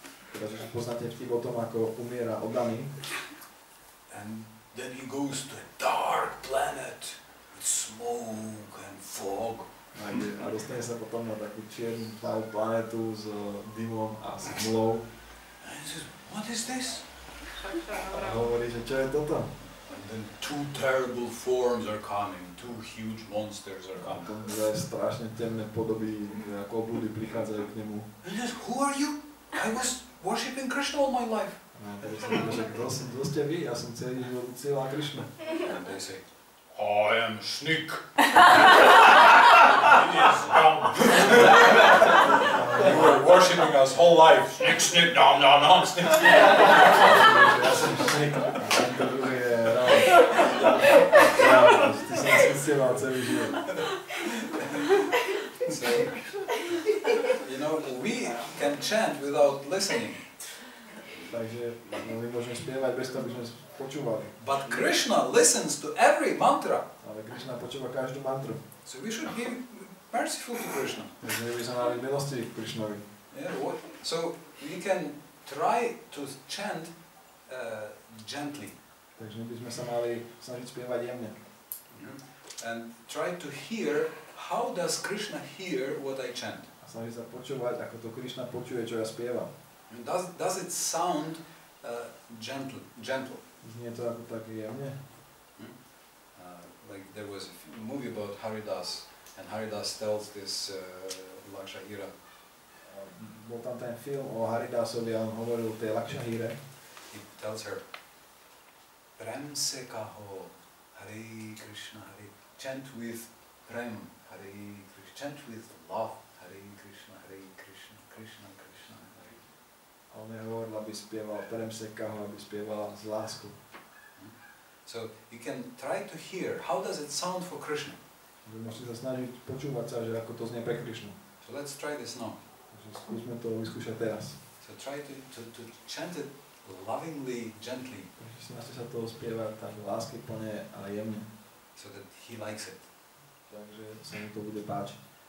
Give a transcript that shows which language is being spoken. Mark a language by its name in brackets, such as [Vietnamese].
[Slovak] Teda, že poznáte vtip o tom, ako umiera oddaný. [English] And then he goes to a dark planet with smoke and fog. [Slovak] A dostane sa potom na takú čiernu tmavú planetu s dymom a s hmlou. [English] And he says, what is this? [Slovak] A hovorí, že čo je toto? [English] And then two terrible forms are coming, two huge monsters are [Slovak] A [English] coming. [Slovak] potom dve strašne temné podoby, ako oblúdy prichádzajú k nemu. [English] And he says, who are you? I was worshipping Krishna all my life. [Slovak] A teraz sa hovorí, že kto ste vy? Ja som celý život uctieval Krišnu. [English] And they say, I am Snick. He is dumb. You were worshipping us whole life. Snick, snick, dum, dum, dum, snick, snick. [Slovak] Ja som Snick, a tento druhý je Rama. Ty som si uctieval celý život. [English] So, you know, we can chant without listening. [Slovak] Takže my môžeme spievať bez toho, aby sme počúvali. [English] But Krishna listens to every mantra. [Slovak] Ale Krišna počúva každú mantru. [English] So we should be merciful to Krishna. [Slovak] Takže by sme mali milosti k Krišnovi. [English] Yeah, so we can try to chant gently. [Slovak] Takže my by sme sa mali snažiť spievať jemne. [English] And try to hear how does Krishna hear what I chant. [Slovak] A snažiť sa počúvať, ako to Krišna počuje, čo ja spievam. [English] And does it sound gentle? [Slovak] Znie to ako tak jemne. [English] Like there was a movie about Haridas, and Haridas tells this Lakshahira. [Slovak] Bol tam ten film o Haridasovi a on hovoril o tej Lakshahire. [English] He tells her, [Hindi] Prem se kaho, [English] Hare Krishna, Hare. Chant with prem, Hare Krishna. Chant with love, Hare Krishna, Hare Krishna, Krishna Krishna, Hare. [Slovak] A on mi hovoril, aby spieval [Hindi] Prem se kaho, [Slovak] aby spievala z lásku. [English] So you can try to hear how does it sound for Krishna. [Slovak] Môžete sa snažiť počúvať sa, že ako to znie pre Krišnu. [English] So let's try this now. [Slovak] Takže skúsme to vyskúšať teraz. [English] So try to chant it lovingly, gently. [Slovak] Takže snažte sa to spievať tak láskyplne a jemne. [English] So that he likes it. [Slovak] Takže sa mu to bude páčiť.